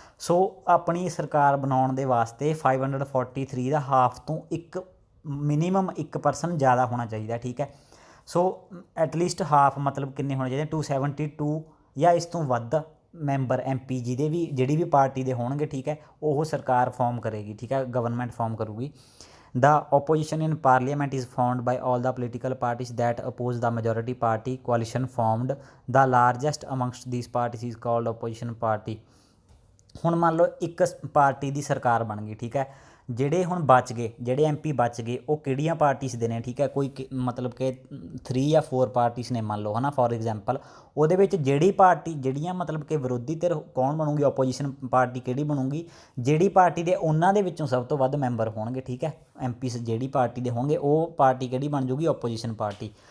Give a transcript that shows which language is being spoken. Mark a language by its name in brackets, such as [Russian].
[Punjabi] ਸੋ ਆਪਣੀ ਸਰਕਾਰ ਬਣਾਉਣ ਦੇ ਵਾਸਤੇ 543 ਦਾ ਹਾਫ ਤੋਂ ਇੱਕ ਮਿਨੀਮਮ 1% ਜ਼ਿਆਦਾ ਹੋਣਾ ਚਾਹੀਦਾ, ਠੀਕ ਹੈ। ਸੋ ਐਟਲੀਸਟ ਹਾਫ ਮਤਲਬ ਕਿੰਨੇ ਹੋਣੇ ਚਾਹੀਦੇ 272 ਜਾਂ ਇਸ ਤੋਂ ਵੱਧ ਮੈਂਬਰ ਐਮਪੀ ਜਿਹੜੀ ਵੀ ਪਾਰਟੀ ਦੇ ਹੋਣਗੇ, ਠੀਕ ਹੈ, ਉਹ ਸਰਕਾਰ ਫਾਰਮ ਕਰੇਗੀ, ਠੀਕ ਹੈ, ਗਵਰਨਮੈਂਟ ਫਾਰਮ ਕਰੂਗੀ। [English] The opposition in parliament is formed by all the political parties that oppose the majority party coalition formed. The largest amongst these parties is called opposition party. [Punjabi] ਹੁਣ ਮੰਨ ਲਓ ਇੱਕ ਪਾਰਟੀ ਦੀ ਸਰਕਾਰ ਬਣ ਗਈ, ਠੀਕ ਹੈ, ਜਿਹੜੇ ਹੁਣ ਬਚ ਗਏ, ਜਿਹੜੇ ਐਮਪੀ ਬਚ ਗਏ ਉਹ ਕਿਹੜੀਆਂ ਪਾਰਟੀਜ਼ ਦੇ ਨੇ, ਠੀਕ ਹੈ, ਕੋਈ ਮਤਲਬ ਕਿ 3 ਜਾਂ 4 ਪਾਰਟੀਜ਼ ਨੇ ਮੰਨ ਲਓ, ਹੈ ਨਾ, ਫੋਰ ਐਗਜ਼ਾਮਪਲ। ਉਹਦੇ ਵਿੱਚ ਜਿਹੜੀਆਂ ਮਤਲਬ ਕਿ ਵਿਰੋਧੀ ਧਿਰ ਕੌਣ ਬਣੂਗੀ, ਓਪੋਜੀਸ਼ਨ ਪਾਰਟੀ ਕਿਹੜੀ ਬਣੂਗੀ, ਜਿਹੜੀ ਪਾਰਟੀ ਦੇ ਉਹਨਾਂ ਦੇ ਵਿੱਚੋਂ ਸਭ ਤੋਂ ਵੱਧ ਮੈਂਬਰ ਹੋਣਗੇ, ਠੀਕ ਹੈ, ਐਮਪੀਸ ਜਿਹੜੀ ਪਾਰਟੀ ਦੇ ਹੋਣਗੇ ਉਹ ਪਾਰਟੀ ਕਿਹੜੀ ਬਣ ਜੂਗੀ, ਓਪੋਜੀਸ਼ਨ ਪਾਰਟੀ।